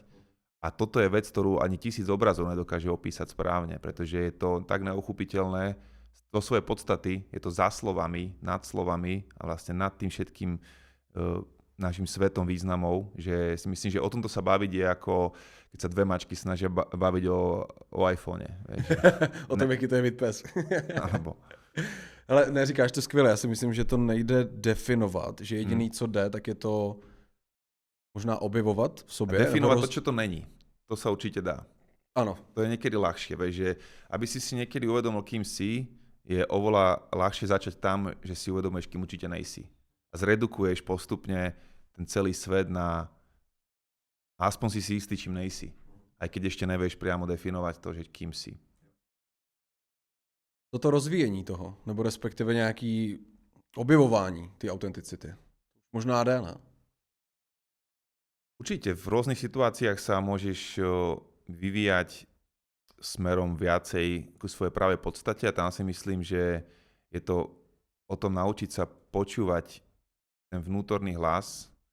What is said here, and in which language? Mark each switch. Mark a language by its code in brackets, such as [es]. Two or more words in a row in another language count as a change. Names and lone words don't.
[sk] A toto je vec, ktorú ani 1000 obrazov nedokáže opísať správne, pretože je to tak neuchopiteľné vo svojej podstaty, je to za slovami, nad slovami a vlastne nad tým všetkým našim svetom významov, že si myslím, že o tomto sa baviť je ako, keď sa dve mačky snažia baviť o iPhone. [cs] O tom, jaký to je mít pes. [sk] Alebo... [cs] Ale neříkáš to skvěle, já si myslím, že to nejde definovat, že jediný, co jde, tak je to možná objevovat v sobě. [sk] Definovať to, čo to není. To sa určite dá. Áno. To je niekedy ľahšie, že aby si niekedy uvedomil, kým si, je oveľa ľahšie začať tam, že si uvedomuješ, kým určite nejsi. A zredukuješ postupne ten celý svet na aspoň si istý, čím nejsi. Aj keď ešte nevieš priamo definovať to, že kým si. [cs] Toto rozvíjení toho, nebo respektive nějaký objevování té autenticity. Možná jde, ne? [sk] Určite, v rôznych situáciách sa môžeš vyvíjať smerom viacej ku svojej pravej podstate a tam si myslím, že je to o tom naučiť sa počúvať ten vnútorný hlas,